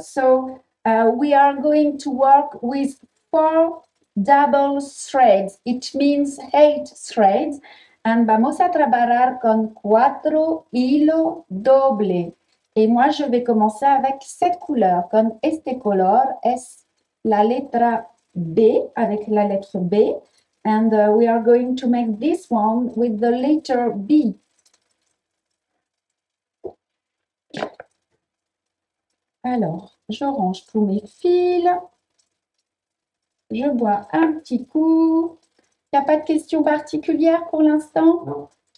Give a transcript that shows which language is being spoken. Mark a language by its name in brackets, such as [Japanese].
[English] So, we are going to work with 4 double threads. It means 8 threads. [Spanish] And vamos a trabajar con 4 hilos dobles. [French] Et moi, je vais commencer avec cette couleur. [Spanish] Con este color es la letra B, [French] avec la lettre B. [English] And we are going to make this one with the letter B. [French] Alors, je range tous mes fils. Je bois un petit coup. Il n'y a pas de questions particulières pour l'instant? Non.